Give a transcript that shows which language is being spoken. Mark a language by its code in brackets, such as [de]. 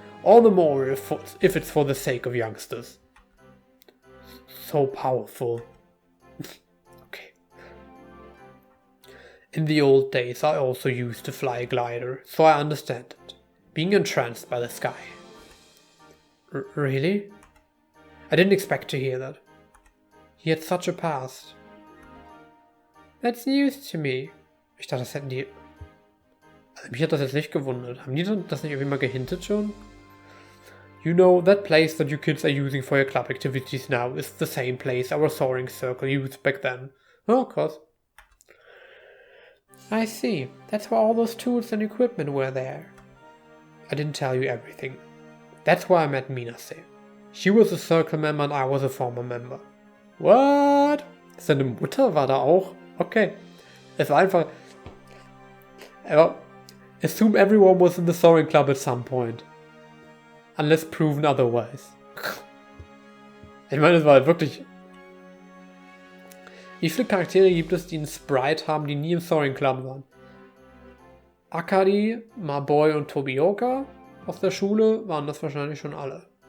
[en] All the more if it's for the sake of youngsters. So powerful. Okay. In the old days I also used to fly a glider, so I understand it. Being entranced by the sky. Really? I didn't expect to hear that. He had such a past. That's news to me. [de] Ich dachte, das hätten die... Also mich hat das jetzt nicht gewundert. Haben die das nicht irgendwie mal gehintet schon? [en] You know, that place that you kids are using for your club activities now is the same place our soaring circle used back then. Oh, of course. I see. That's why all those tools and equipment were there. I didn't tell you everything. That's why I met Minase. She was a circle member and I was a former member. What? [de] Seine Mutter war da auch? Okay. Es war einfach... [en] Assume everyone was in the soaring club at some point. Unless proven otherwise. [de] Ich meine, es war halt wirklich... Wie viele Charaktere gibt es, die einen Sprite haben, die nie im Soaring Club waren? Akari, Maboy und Tobioka aus der Schule waren das wahrscheinlich schon alle.